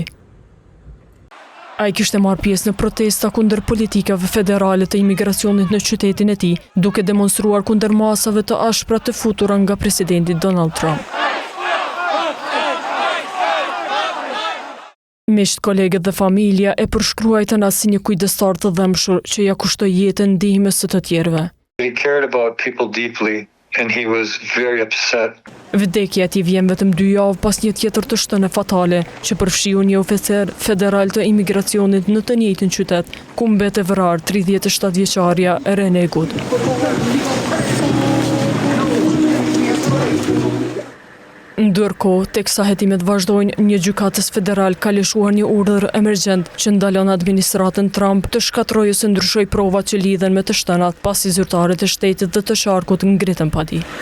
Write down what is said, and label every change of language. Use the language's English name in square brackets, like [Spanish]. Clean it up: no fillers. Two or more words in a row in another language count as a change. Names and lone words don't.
[Albanian] Ai kishte marrë pjesë në protesta kundër politikave federale të imigracionit në qytetin e tij, duke demonstruar kundër masave të ashpra të futura nga presidenti Donald Trump. Miqt, kolegët dhe familja e përshkruajtën as si një kujdestar të dhëmshur që ja kushtoi jetën ndihmës së të tjerëve. [English] He cared about people deeply and he was very upset. [Albanian] Vdekja e tij vjen vetëm 2 javë pas një tjetër të shtëne fatale që përfshiu një oficer federal të imigracionit në të njëjtin qytet, ku mbet e vrarë 37 vjeçaria Rene Good. Ndërkohë, teksa hetimet vazhdojnë, një gjykatës federal ka lëshuar një urdhër emergjent që ndalon administratën Trump të shkatërrojë ose ndryshojë provat që lidhen me të shtënat, pasi zyrtarët e shtetit dhe të sharkut ngritën padi.